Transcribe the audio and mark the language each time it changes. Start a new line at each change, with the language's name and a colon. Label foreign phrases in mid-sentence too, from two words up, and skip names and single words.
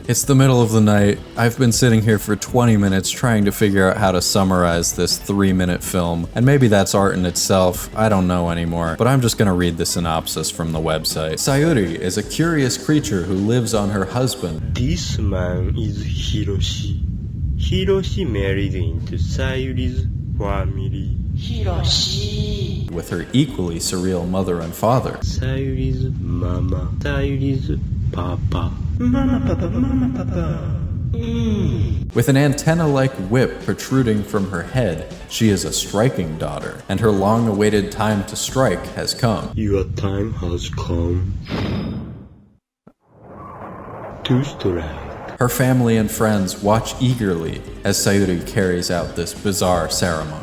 English: It's the middle of the night. I've been sitting here for 20 minutes trying to figure out how to summarize this 3-minute film, and maybe that's art in itself, I don't know anymore, but I'm just gonna read the synopsis from the website. Sayuri is a curious creature who lives on her husband. This man is Hiroshi. Hiroshi married into Sayuri's family. Hiroshi! With her equally surreal mother and father. Sayuri's mama. Sayuri's papa. Mama, papa, mama, papa. With an antenna-like whip protruding from her head, she is a striking daughter, and her long-awaited time to strike has come. Your time has come to strike. Her family and friends watch eagerly as Sayuri carries out this bizarre ceremony.